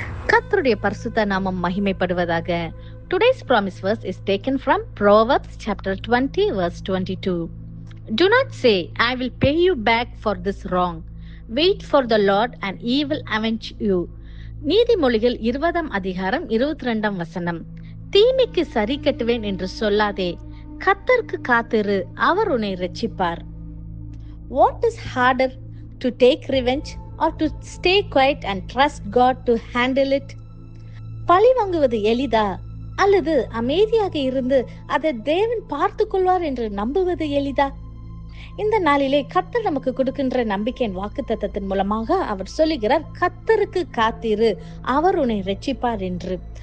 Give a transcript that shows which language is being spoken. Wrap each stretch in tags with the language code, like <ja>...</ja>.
<ta>கர்த்தருடைய பரிசுத்த நாமம் மகிமைப்படுவதாக.</ta> <en>Today's promise verse is taken from Proverbs chapter 20 verse 22. Do not say, I will pay you back for this wrong. Wait for the Lord and he will avenge you.</en> <ta>நீதிமொழிகள் 20 அதிகாரம் 22 வசனம். தீமைக்கு சரி கட்டுவேன் என்று சொல்லாதே, கர்த்தருக்கு காத்திரு, அவர் உன்னை இரட்சிப்பார்.</ta> <en>What is harder, to take revenge or to stay quiet and trust God to handle it?</en> <ta>பழி வாங்குவது எளிதா அல்லது அமைதியாக இருந்து அதை தேவன் பார்த்து கொள்வார் என்று நம்புவது எளிதா? இந்த நாளிலே கர்த்தர் நமக்கு கொடுக்கின்ற நம்பிக்கையின் வாக்குத்தத்தத்தின் மூலமாக அவர் சொல்லுகிறார், கர்த்தருக்கு காத்திரு, அவர் உன்னை இரட்சிப்பார் என்று.</ta>